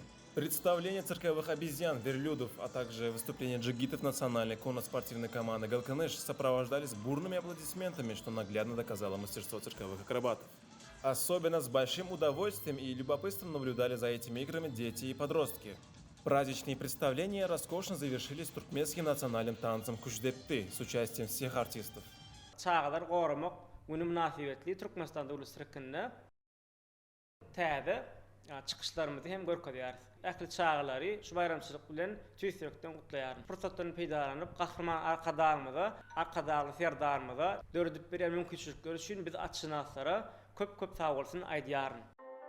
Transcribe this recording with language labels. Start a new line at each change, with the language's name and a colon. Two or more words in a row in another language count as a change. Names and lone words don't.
Russian: Представления цирковых обезьян, верблюдов, а также выступления джигитов национальной конно-спортивной команды «Галканыш» сопровождались бурными аплодисментами, что наглядно доказало мастерство цирковых акробатов. Особенно с большим удовольствием и любопытством наблюдали за этими играми дети и подростки. Праздничные представления роскошно завершились туркменским национальным танцем «Кучдепты» с участием всех артистов.
Turkmen: Çağlar goramak günü münasibetli Türkmenistan döwlet sirkinde täze çykyşlarymyzy hem görkezýäris. Ähli çağlary şu bayramçylyk bilen tüýsürekden gutlaýaryn. Pursatdan peýdalanyp gahrman arkadagly serdarmyza döredip berýän mümkinçilikler üçin biz açynaçlara köp sag bolsun aýdýaryn.